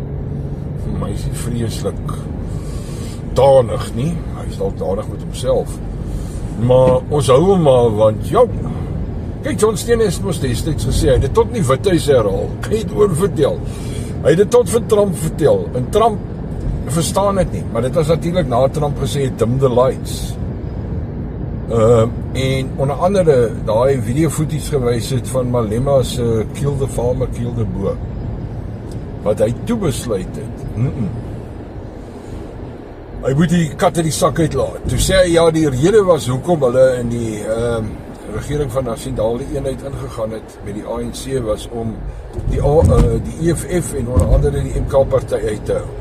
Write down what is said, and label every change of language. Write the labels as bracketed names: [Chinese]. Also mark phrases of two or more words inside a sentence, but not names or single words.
[Afrikaans] Maar hy is nie vreeslik danig nie, hy is dalk danig met homself, maar ons hou hom maar, want ja, kyk, John Steenhuisen het mos destyds gesê, hy het dit tot nie Withuis herhaal, kan jy het oorvertel, hy het dit tot vir Trump vertel, en Trump verstaan dit nie, maar dit was natuurlik na Trump gesê, [English] dim the lights, [Afrikaans] en onder andere, daai videovoeties gewys het van Malema se [English] kill the farmer, kill the boer, [Afrikaans] wat hy toe besluit het, Hy moet die kat uit die sak uitlaat. Toe sê hy, ja, die rede was hoekom hulle in die regering van Nasionale Eenheid ingegaan het met die ANC was om die EFF en onder andere die MK-party uit te hou.